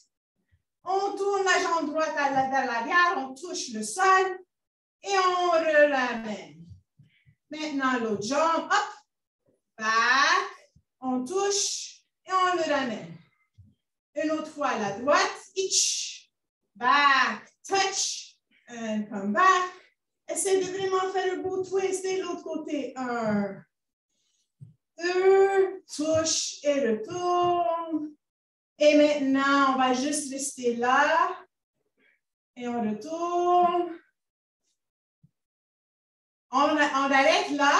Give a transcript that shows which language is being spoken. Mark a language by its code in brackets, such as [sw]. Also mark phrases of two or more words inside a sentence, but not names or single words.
[fr] On tourne la jambe droite vers l'arrière. On touche le sol. Et on ramène. Maintenant, l'autre jambe. Hop. Back. On touche. Et on le ramène. Une autre fois à la droite. [en] Itch. Back. Touch. And come back. [fr] Essaye de vraiment faire un beau twist de l'autre côté. 1, 2, touche et retourne. Et maintenant, on va juste rester là. Et on retourne. On arrête là.